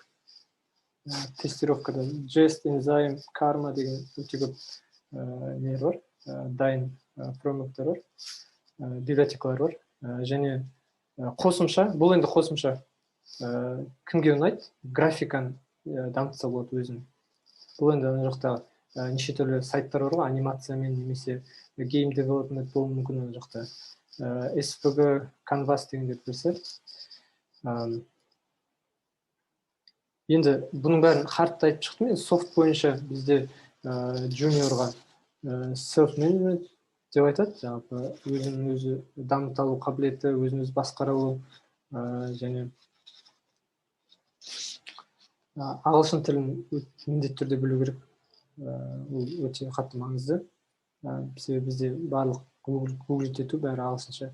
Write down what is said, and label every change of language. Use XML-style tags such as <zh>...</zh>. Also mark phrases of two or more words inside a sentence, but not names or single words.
<kk>Тестировкада Jest, Enzyme, Karma деген өте көп нелер бар, дайын фреймворктар бар, библиотекалар бар. Және қосымша, бұл енді қосымша кімге ұнайды? Графиканы дамытса болады өзін. Бұл енді ана жақта неше түрлі сайттар бар ғой, анимациямен немесе</kk> <en>game development</en> <kk>болуы мүмкін ана жақта. SVG, Canvas дегендер білсе. Енді бұның бәрін хардты айтып шықтым. Енді софт бойынша бізде juniorға self-management деп айтады. Жалпы өзінің өзі дамыта алу қабілеті, өзін өзі басқара алу және ағылшын тілін міндетті түрде білу керек. Ол өте қатты маңызды. Себебі бізде барлық Google ету бәрі ағылшынша.</kk>